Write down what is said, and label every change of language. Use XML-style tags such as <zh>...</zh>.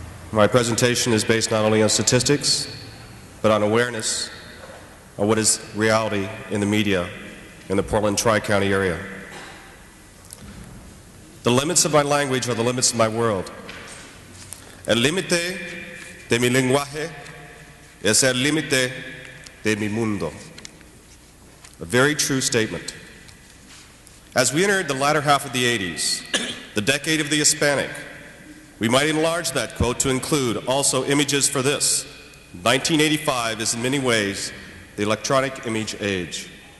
<en>My presentation is based not only on statistics, but on awareness of what is reality in the media in the Portland Tri-County area. The limits of my language are the limits of my world.</en> <es>El límite de mi lenguaje es el límite de mi mundo.</es> <en>A very true statement. As we entered the latter half of the 80s, the decade of the Hispanic, we might enlarge that quote to include also images for this. 1985 is in many ways the electronic image age.</en>